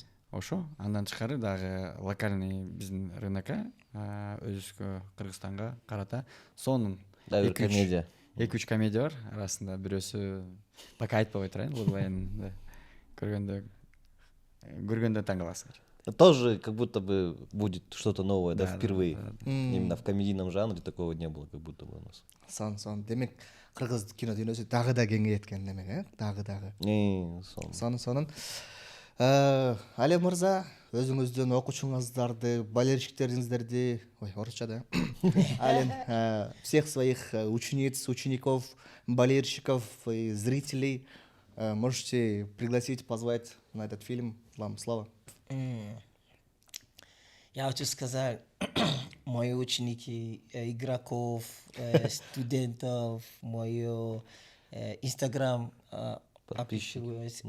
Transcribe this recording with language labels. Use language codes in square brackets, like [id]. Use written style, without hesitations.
[ky] Ошо, андан тышкары дагы локальный биздин рынокко, өзүбүзгө Кыргызстанга карата сонун 2-3 комедия бар. Арасында бирөөсү пока айтпай турайын, Луглайн көргөндө таң каласыңар. [ru] Тоже как будто бы будет что-то новое, да, впервые. Именно в комедийном жанре такого не было, как будто бы у нас. [ky] Сон. Демек, кыргыз кино дүйнөсү дагы да кеңейет экен демек, дагы. Сонун. Але мырза, өзүңүздүн окуучуңуздарды, болельщиктериңиздерди, ой, орусча да. [ru] Ален всех своих учениц, учеников, болельщиков и зрителей можете пригласить, позвать на этот фильм. Вам слово. Я хочу сказать, мои ученики, игроков, студентов, мой Инстаграм подписываюсь.